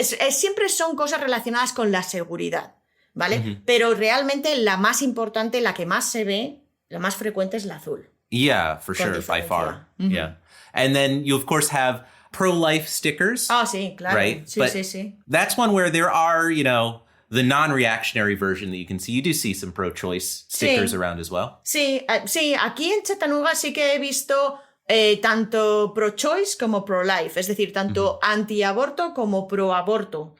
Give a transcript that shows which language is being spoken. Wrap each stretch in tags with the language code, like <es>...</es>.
<es>siempre son cosas relacionadas con la seguridad, ¿vale? Pero realmente la más importante, la que más se ve, la más frecuente es la azul.</es> <en>Yeah, for sure, by far. Yeah. And then you, of course, have pro-life stickers.</en> <es>Ah, sí, claro.</es> <en>Right?</en> <es>Sí.</es> <en>That's one where there are, the non-reactionary version that you can see. You do see some pro-choice stickers around as well.</en> <es>Sí, aquí en Chattanooga sí que he visto tanto pro-choice como pro-life, es decir, tanto anti-aborto como pro-aborto.</es>